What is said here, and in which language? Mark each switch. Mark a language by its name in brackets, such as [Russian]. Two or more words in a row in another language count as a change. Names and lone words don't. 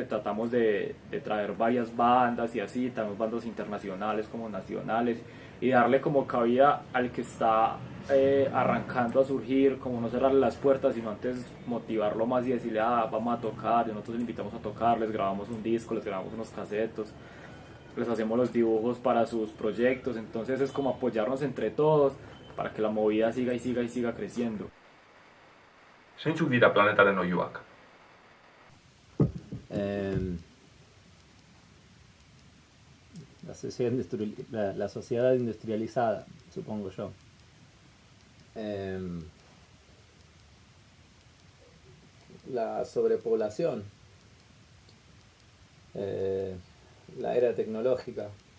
[Spanish] Tratamos de traer varias bandas y así, tenemos bandas internacionales como nacionales, y darle como cabida al que está arrancando a surgir, como no cerrarle las puertas, sino antes motivarlo más y decirle, vamos a tocar. Nosotros les invitamos a tocar, les grabamos un disco, les grabamos unos casetos, les hacemos los dibujos para sus proyectos. Entonces es como apoyarnos entre todos para que la movida siga y siga y siga creciendo. [Basque] Zeintzuk dira planetaren oihuak? [Spanish] La sociedad industrializada, supongo yo. La sobrepoblación, la era tecnológica.